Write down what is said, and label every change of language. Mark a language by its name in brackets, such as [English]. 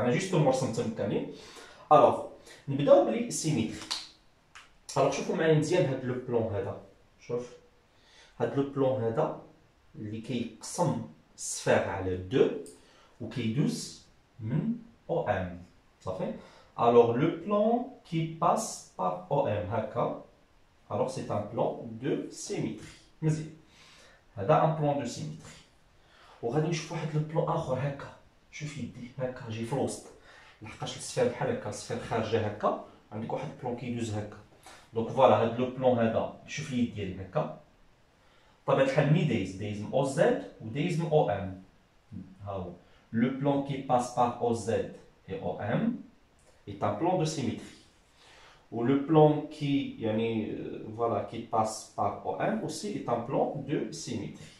[Arabic] انا جوستومون رسمتهم كاملين. الوغ نبداو بلي سيميتري. الوغ شوفوا معايا مزيان هاد لو بلون هذا. شوف هاد لو بلون هذا اللي كيقسم السفير على دو وكيدوز من OM صافي. [French] alors le plan qui passe par OM [Arabic] هكا [French] alors c'est un plan de symétrie مزيان. [Arabic] هذا ان بلان دو سيميتري. وغادي نشوف واحد لو بلان اخر هكا. شوف يدي هكا جي في الوسط لحقاش السفير بحال هكا السفير خارجه هكا عندك واحد البلان كيدوز هكا. دونك فوالا هاد لو بلان هذا شوف اليد ديالي هكا بطبيعه الحال مي دايز OZ ودايز OM. [French] ها هو le plan qui passe par OZ et OM est un plan de symétrie. ou le plan qui, voilà, qui passe par OM aussi est un plan de symétrie.